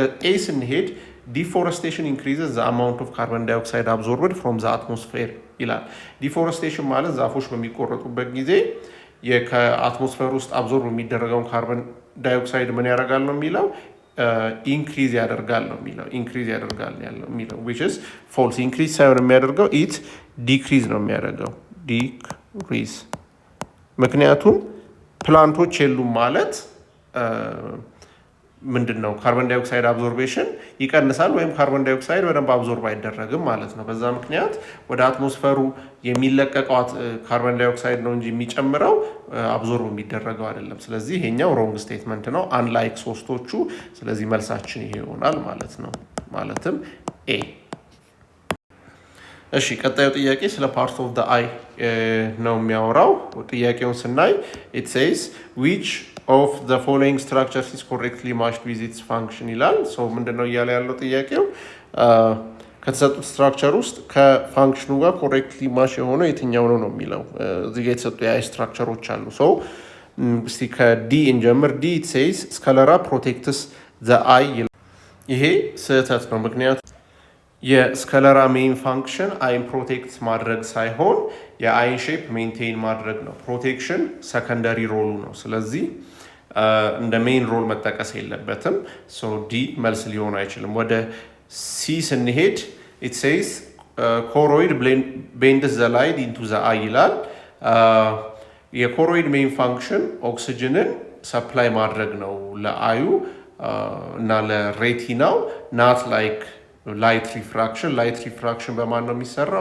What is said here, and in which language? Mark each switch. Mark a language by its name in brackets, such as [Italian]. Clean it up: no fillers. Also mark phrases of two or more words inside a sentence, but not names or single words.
[Amharic] ኤ ስንሄድ [English] deforestation increases the amount of carbon dioxide absorbed from the atmosphere [Amharic] ይላል። ዲፎረስቴሽን ማለት ዛፎች በሚቆረጡበት ጊዜ ከአትሞስፌር ውስጥ አብዞርብ የሚደረገውን [English] carbon dioxide [Amharic] ምን ያደርጋል ነው የሚለው ኢንክሪዝ ያደርጋል ነው የሚለው ኢንክሪዝ ያደርጋል ያለው የሚለው [English] which is false። [Amharic] ኢንክሪዝ ሳይሆን የሚያደርገው [English] it decrease [Amharic] ነው የሚያደርገው ዲክሪዝ። ምክንያቱም ፕላንቶች የሉም ማለት ምንድን ነው [English] carbon dioxide absorption [Amharic] ይቀንሳል ወይም [English] carbon dioxide [Amharic] በደንብ አብዞርብ አይደረግም ማለት ነው። በዛ ምክንያት ወደ አትሞስፈሩ የሚለቀቀው [English] carbon dioxide [Amharic] ነው እንጂ የሚጨምረው አብዞርብ የሚደረገው አይደለም። ስለዚህ ይሄኛው [English] wrong statement [Amharic] ነው አንላይክ ሶስቶቹ። ስለዚህ መልሳችን ይሄ ይሆናል ማለት ነው፣ ማለትም ኤ። እሺ ቀጣዩ ጥያቄ ስለ [English] part of the eye [Amharic] ነው የሚያወራው። ጥያቄውን ስናይ [English] it says which of the following structures is correctly matched with its function [Amharic] ይላል። ሶ ምንድነው እያለ ያለው ጥያቄው ከተሰጡት ስትራክቸር ውስጥ ከፋንክሽኑ ጋር [English] correctly match [Amharic] የሆነው የትኛው ነው ነው የሚለው። እዚህ ጋር የተሰጡ የአይ ስትራክቸሮች አሉ። ሶ እስቲ ከዲ እንጀምር። ዲ [English] it says sclera protects the eye [Amharic] ይላል። ይሄ ስህተት ነው። ምክንያቱም የስከለራ [English] main function [Amharic] አይን ፕሮቴክት ማድረግ ሳይሆን የአይን [English] shape maintain [Amharic] ማድረግ ነው። ፕሮቴክሽን [English] secondary role [Amharic] ነው። ስለዚህ እንደ [English] main role [Amharic] መጠቀስ የለበትም። ሶ ዲ መልስ ሊሆን አይችልም። ወደ ሲ ስንሄድ [English] it says choroid bends the light into the eye [Amharic] ይላል። የኮሮይድ [English] main function [Amharic] ኦክሲጅንን ሰፕላይ ማድረግ ነው ለአዩ እና ለሬቲናው [English] not like light refraction። light refraction [Amharic] በማን ነው የሚሰራው?